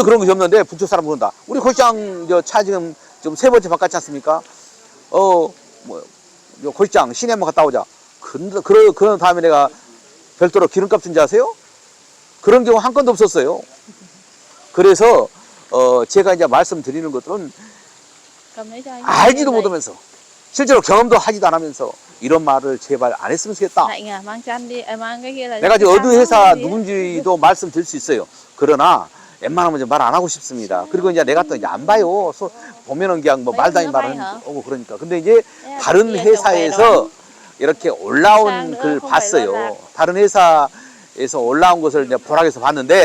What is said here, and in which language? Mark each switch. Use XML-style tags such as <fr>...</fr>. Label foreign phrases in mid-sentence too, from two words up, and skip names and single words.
<ko>그런 것이 없는데 북쪽 사람은 그런다. 우리 고시장 차 지금 좀 3번째 바꿨지 않습니까? 고시장 시내 한번 갔다 오자. 그런 다음에 내가 별도로 기름값 준지 아세요? 그런 경우 한 건도 없었어요. 그래서 제가 이제 말씀드리는 것들은</ko> <vi>cầm lấy cho anh.</vi> <ko>알지도 못하면서 실제로 경험도 하지도 않으면서 이런 말을 제발 안 했으면 좋겠다.</ko> <vi>Lạnh à, mang chăn đi, mang cái kia là.</vi> <ko>내가 지금</ko> <vi>chăn</vi> <ko>어느</ko> <vi>đó,</vi> <ko>회사</ko> <vi>gì á.</vi> <ko>누군지도 말씀드릴 수 있어요. 그러나 웬만하면 말 안 하고 싶습니다. 그리고 이제 내가 또 이제 안 봐요. 보면은 그냥 뭐 말도 아닌 말을 오고 그러니까. 근데 이제 다른 회사에서 이렇게 올라온 글 봤어요. 다른 회사에서 올라온 것을 이제 보락에서 봤는데</ko>